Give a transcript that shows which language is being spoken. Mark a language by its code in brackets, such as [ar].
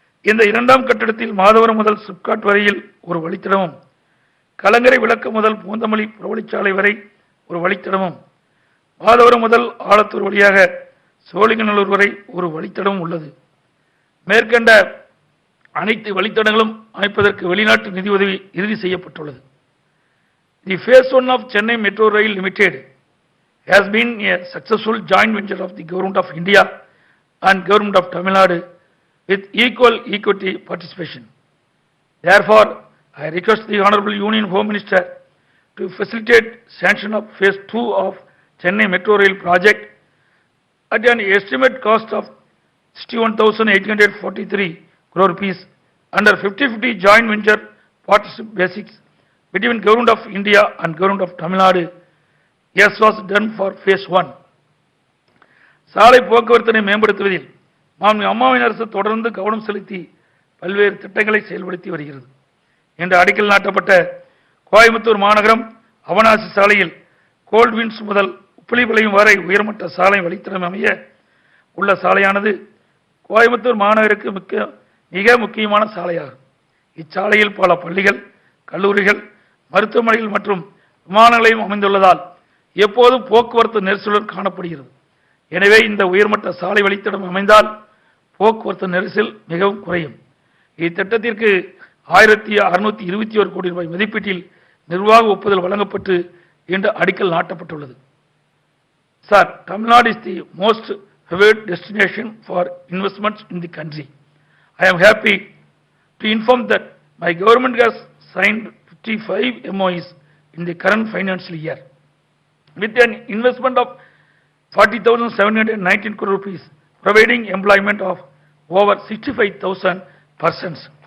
[ta] இந்த 2ஆம் கட்டத்தில் மாதவரம் முதல் சிப்காட் வரையில் ஒரு வழித்தடமும், கலங்கரை விளக்கு முதல் பூந்தமல்லி புறவழிச்சாலை வரை ஒரு வழித்தடமும், மாதவரம் முதல் ஆலத்தூர் வழியாக சோழிங்கநல்லூர் வரை ஒரு வழித்தடமும் உள்ளது. மேற்கண்ட அனைத்து வழித்தடங்களும் அமைப்பதற்கு வெளிநாட்டு நிதி உதவி இறுதி செய்யப்பட்டுள்ளது. [en] The phase 1 of Chennai Metro Rail Limited has been a successful joint venture of the Government of India and Government of Tamil Nadu with equal equity participation. Therefore, I request the Honorable Union Home Minister to facilitate sanction of phase 2 of Chennai Metro Rail project at an estimate cost of 61,843 crore rupees under 50-50 joint venture partnership basics between Government of India and Government of Tamil Nadu, as was done for phase 1. [ta] சாலை போக்குவரத்தினை மேம்படுத்துவதில் மாண்பு அம்மாவின் அரசு தொடர்ந்து கவனம் செலுத்தி பல்வேறு திட்டங்களை செயல்படுத்தி வருகிறது. இன்று அடிக்கல் நாட்டப்பட்ட கோயம்புத்தூர் மாநகரம் அவனாசி சாலையில் கோல்ட்வின்ஸ் முதல் உப்பிலிபாளையம் வரை உயர்மட்ட சாலை வழித்தடம் அமைய உள்ள சாலையானது கோயம்புத்தூர் மாநகருக்கு மிக முக்கியமான சாலையாகும். இச்சாலையில் பல பள்ளிகள், கல்லூரிகள், மருத்துவமனைகள் மற்றும் விமான நிலையம் அமைந்துள்ளதால் எப்போதும் போக்குவரத்து நெரிசலுடன் காணப்படுகிறது. எனவே இந்த உயர்மட்ட சாலை வழித்தடம் அமைந்தால் போக்குவரத்து நெரிசல் மிகவும் குறையும். இத்திட்டத்திற்கு 1,621 கோடி ரூபாய் மதிப்பீட்டில் நிர்வாக ஒப்புதல் வழங்கப்பட்டு இன்று அடிக்கல் நாட்டப்பட்டுள்ளது. [en] Sir, Tamil Nadu is the most favored destination for investments in the country. I am happy to inform that my government has signed 55 MOUs in the current financial year with an investment of 40,719 crore rupees, providing employment of over 65,000 persons.